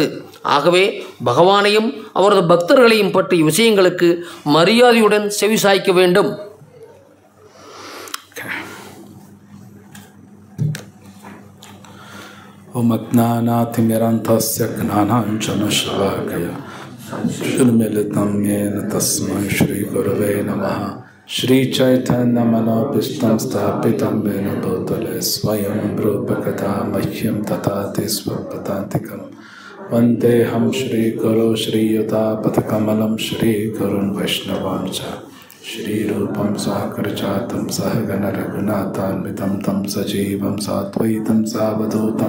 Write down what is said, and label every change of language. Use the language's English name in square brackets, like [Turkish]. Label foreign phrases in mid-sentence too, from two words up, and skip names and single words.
[Tamil] ஆகவே பகவானையும் அவரது பக்தர்களையும் பற்றிய விஷயங்களுக்கு மரியாதையுடன் செவிசாய்க்க வேண்டும். [Sanskrit] ओम् अज्ञानतिमिरान्धस्य ज्ञानाञ्जनशलाकया उन्मीलितं येन तस्मै श्री गुरवे नमः. श्री चैतन्य मनोभीष्टं स्थापितं येन भूतले स्वयं रूपकथा मह्यं ददाति स्वपदान्तिकं वन्देऽहं श्रीगुरो श्रीयुतापदकमलं श्रीगुरुन् वैष्णवां च श्रीरूपं साग्रजातं सहगण रघुनाथान्वितं तं सजीवं साद्वैतं सावधूतं